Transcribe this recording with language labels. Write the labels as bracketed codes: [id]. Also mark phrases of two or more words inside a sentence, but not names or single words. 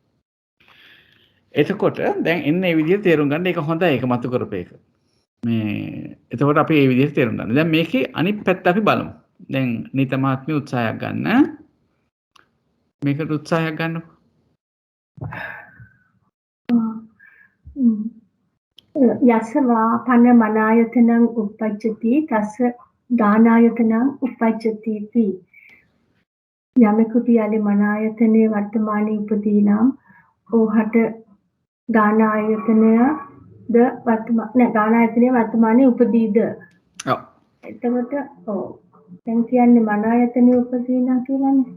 [si] එතකොට දැන් එන්න මේ විදිහට තේරුම් ගන්න ඒක හොඳයි ඒක මතු කරපේක. මේ එතකොට අපි මේ විදිහට තේරුම් ගන්න. දැන් මේකේ අනිත් පැත්ත අපි බලමු. දැන් නීත මහත්මිය උත්සාහයක් ගන්න. මේකට උත්සාහයක් ගන්නකො. [pi] යස වාපන මනායතනං උප්පජ්ජති තස්ස දානායතනං උප්පජ්ජති ති. [si] යමෙකු පියාලේ මනායතනේ වර්තමානයේ උපදීනම් ඕහට දානායතනය දානායතනයේ වර්තමානයේ උපදීද? ඔව්. එතකොට ඔව්. දැන් කියන්නේ මනායතනයේ උපදීනා කියලානේ.